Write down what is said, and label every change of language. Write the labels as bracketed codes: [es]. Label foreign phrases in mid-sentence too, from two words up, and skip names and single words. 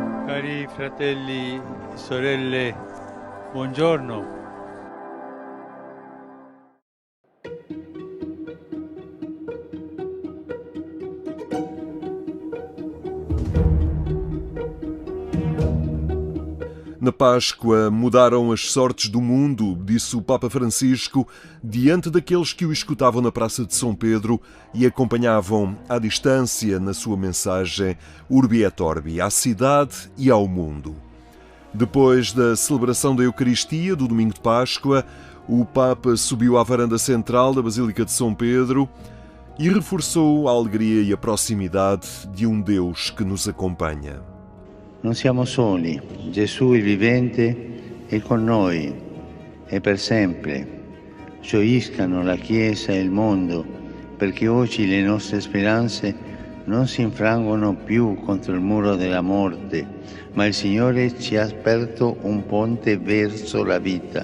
[it] Cari fratelli e sorelle, buongiorno. [pt] Na Páscoa mudaram as sortes do mundo, disse o Papa Francisco, diante daqueles que o escutavam na Praça de São Pedro e acompanhavam à distância na sua mensagem [la] Urbi et Orbi, [pt] à cidade e ao mundo. Depois da celebração da Eucaristia do domingo de Páscoa, o Papa subiu à varanda central da Basílica de São Pedro e reforçou a alegria e a proximidade de um Deus que nos acompanha. [it] Non siamo soli, Gesù il vivente è con noi e per sempre. Gioiscano la Chiesa e il mondo, perché oggi le nostre speranze non si infrangono più contro il muro della morte, ma il Signore ci ha aperto un ponte verso la vita.